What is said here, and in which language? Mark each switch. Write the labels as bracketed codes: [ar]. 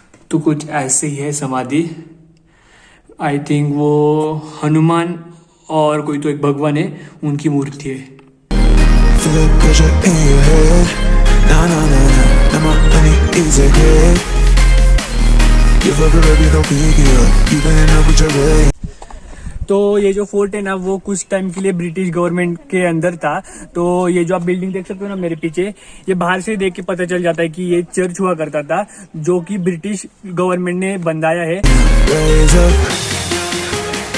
[hi] तो कुछ ऐसे ही है समाधि। [en] I think [hi] वो हनुमान और कोई तो एक भगवान है, उनकी मूर्ति है। [en] Feel the pressure in your head. Nah, nah, nah, nah. Now my money is ahead. Give up already, don't be good. You can end up with your way. [hi] तो ये जो फोर्ट है ना, वो कुछ टाइम के लिए ब्रिटिश गवर्नमेंट के अंदर था। तो ये जो आप बिल्डिंग देख सकते हो ना मेरे पीछे, ये बाहर से देख के पता चल जाता है कि ये चर्च हुआ करता था, जो कि ब्रिटिश गवर्नमेंट ने बनाया है। [en] Raise up.